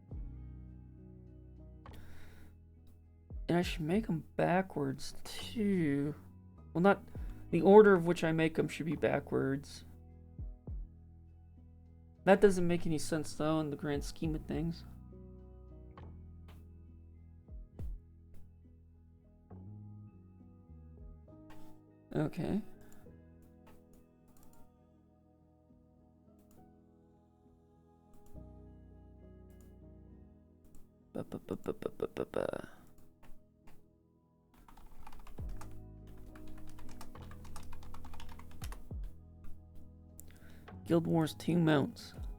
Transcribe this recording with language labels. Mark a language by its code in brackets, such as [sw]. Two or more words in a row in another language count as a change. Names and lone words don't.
[en] And I should make them backwards too. Well, not the order of which I make them should be backwards. That doesn't make any sense though in the grand scheme of things. Okay. Ba-ba-ba-ba-ba-ba-ba. Guild Wars 2 mounts.